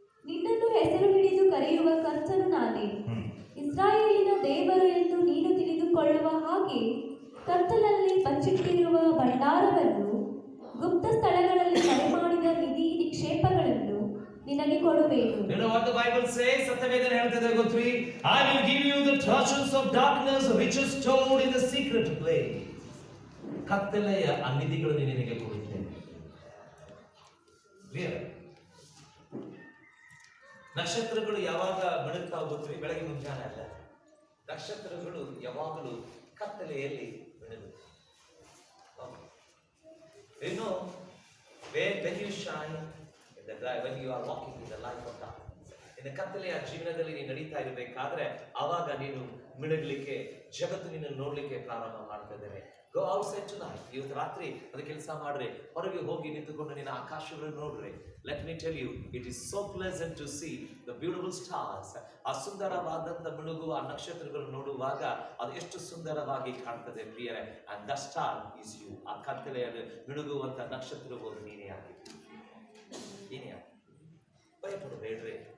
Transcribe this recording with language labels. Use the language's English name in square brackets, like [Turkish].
[Kannada] ನಿನ್ನನ್ನು ಹೆಸರು ಹಿಡಿದು ಕರೆಯುವ ಕರ್ತನು ನಾನೇ, ಇಸ್ರಾಯೇಲಿನ ದೇವರು ಎಂದು ನೀನು ತಿಳಿದುಕೊಳ್ಳುವ ಹಾಗೆ ಕತ್ತಲಲ್ಲಿ ಬಚ್ಚಿಟ್ಟಿರುವ ಭಂಡಾರವನ್ನು, ಗುಪ್ತ ಸ್ಥಳಗಳಲ್ಲಿ ಮರೆಮಾಡಿದ ನಿಧಿ ನಿಕ್ಷೇಪಗಳನ್ನು ನಿನಗೆ ಕೊಡುವೆನು. [English] You know what the Bible says? [Kannada] ಸತ್ಯವೇದನೆ ಹೇಳ್ತದೆ ಗೊತ್ತ್ರಿ? [English] I will give you the treasures of darkness which is stored in the secret place. [Kannada] ಕತ್ತಲೆಯ ಆ ನಿಧಿಗಳನ್ನು ನಿನಗೆ ಕೊಡುತ್ತೇನೆ. ನಕ್ಷತ್ರಗಳು ಯಾವಾಗ ಬೆಳಗ್ತಾವ ಗೊತ್ತ್ರಿ? ಬೆಳಗ್ಗೆ ಮುಂಜಾನೆ ಅಲ್ಲ. ನಕ್ಷತ್ರಗಳು ಯಾವಾಗಲೂ ಕತ್ತಲೆಯಲ್ಲಿ ಬೆಳಗುತ್ತೆ. [English] You know, when you shine in the light, when you are walking in the light of darkness, [Kannada] ಇನ್ನು ಕತ್ತಲೆಯ ಜೀವನದಲ್ಲಿ ನೀನು ನಡೀತಾ ಇರಬೇಕಾದ್ರೆ ಆವಾಗ ನೀನು ಮಿಣಗಲಿಕ್ಕೆ, ಜಗತ್ತು ನಿನ್ನ ನೋಡ್ಲಿಕ್ಕೆ ಪ್ರಾರಂಭ ಮಾಡ್ತಿದ್ದೇನೆ. [English] Go outside tonight. [Kannada] ಇವತ್ತು ರಾತ್ರಿ ಅದು ಕೆಲಸ ಮಾಡ್ರಿ, ಹೊರಗೆ ಹೋಗಿ ನಿಂತುಕೊಂಡು ನಿನ್ನ ಆಕಾಶಗಳನ್ನು ನೋಡ್ರಿ. [English] Let me tell you, it is so pleasant to see the beautiful stars. [Kannada] ಆ ಸುಂದರವಾದಂತ ಮಿಣುಗುವ ಆ ನಕ್ಷತ್ರಗಳು ನೋಡುವಾಗ ಅದು ಎಷ್ಟು ಸುಂದರವಾಗಿ ಕಾಣ್ತದೆ ಪ್ರಿಯರೇ. [English] And the star is you. [Kannada] ಆ ಕತ್ತಲೆಯಲ್ಲಿ ಮಿಣುಗುವಂತ ನಕ್ಷತ್ರವು ನೀನೇ ಆಗಿದೆ. ನೀನೇ ಆಗಿದೆ. ಭಯಪಡಬೇಡ್ರಿ.